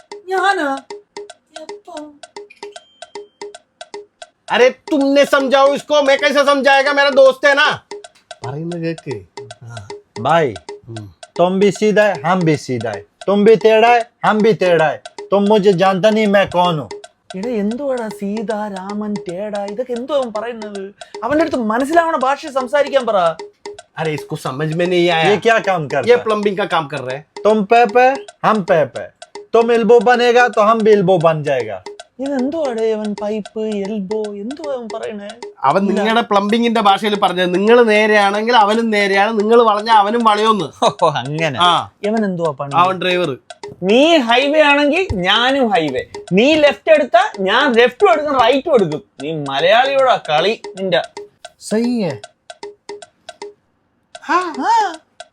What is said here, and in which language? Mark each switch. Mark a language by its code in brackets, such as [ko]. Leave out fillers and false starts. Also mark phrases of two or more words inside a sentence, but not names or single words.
[hi] अरे तुमने समझाओ इसको, मैं कैसे समझाएगा, मेरा दोस्त है ना. भाई तुम भी सीधा है, हम भी सीधा है. तुम भी टेढ़ा है, हम भी टेढ़ा है. तुम मुझे जानता नहीं मैं कौन हूँ. [ml] എടാ എന്തുവാടാ സീത, രാമൻ, ടേട, ഇതൊക്കെ എന്തോ അവൻ പറയുന്നത്. അവന്റെ അടുത്ത് മനസ്സിലാവണ ഭാഷ സംസാരിക്കാൻ പറ. [hi] अरे इसको समझ में नहीं आया. ये क्या काम कर? ये प्लम्बिंग का काम कर रहे हैं. तुम पे हम पे. तुम एल्बो बनेगा तो हम भी एल्बो बन जाएगा. [ml] ഇതെന്തുവാടേ അവൻ [en] pipe elbow [ml] എന്തുവാ അവൻ പറയണേ. അവൻ നിങ്ങളുടെ പ്ലംബിങ്ങിന്റെ ഭാഷയിൽ പറഞ്ഞത്. നിങ്ങൾ നേരെയാണെങ്കിൽ അവനും നേരെയാണ്, നിങ്ങൾ വളഞ്ഞ അവനും വളയൊന്ന്. അങ്ങനെ. ആ ഇവൻ എന്തുവാ പണി? അവൻ ഡ്രൈവർ. നീ ഹൈവേ ആണെങ്കിൽ ഞാനും ഹൈവേ. നീ ലെഫ്റ്റ് എടുത്താ ഞാൻ ലെഫ്റ്റും എടുക്കും റൈറ്റും എടുക്കും. നീ മലയാളിയോടാ കളി നിന്റെ. [hi] सही है. हाँ